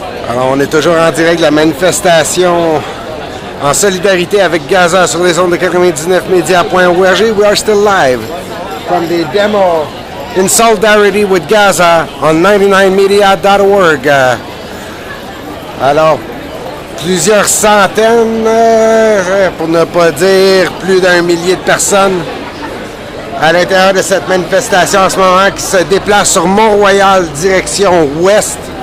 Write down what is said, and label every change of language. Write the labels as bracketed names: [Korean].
[French] Alors, on est toujours en direct de la manifestation en solidarité avec Gaza sur les ondes de 99media.org. [English] We are still live from the demo in solidarity with Gaza on 99media.org. [French] Alors, plusieurs centaines, pour ne pas dire plus d'1 millier de personnes à l'intérieur de cette manifestation en ce moment qui se déplace sur Mont-Royal, direction ouest.